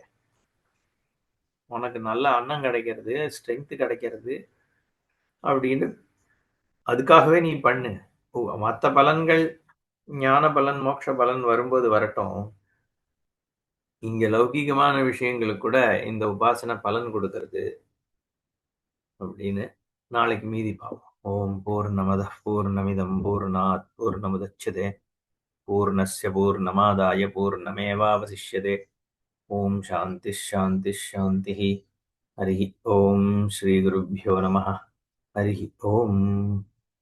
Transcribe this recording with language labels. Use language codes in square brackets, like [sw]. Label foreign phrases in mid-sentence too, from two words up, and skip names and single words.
[ta] உனக்கு நல்ல அன்னம் கிடைக்கிறது, ஸ்ட்ரென்த் கிடைக்கிறது அப்படின்னு அதுக்காகவே நீ பண்ணு. மற்ற பலன்கள் ஞான பலன் மோட்ச பலன் வரும்போது வரட்டும். இங்க லௌகீகமான விஷயங்களுக்கு கூட இந்த உபாசனை பலன் கொடுக்கறது அப்படின்னு நாளைக்கு மீதி பார்ப்போம். [sa] ॐ पूर्णमदः पूर्णमिदं पूर्णात् पूर्णमुदच्यते पूर्णस्य पूर्णमादाय पूर्णमेवावशिष्यते. ॐ शान्तिः शान्तिः शान्तिः. हरि ॐ श्री गुरुभ्यो नमः. हरि ॐ.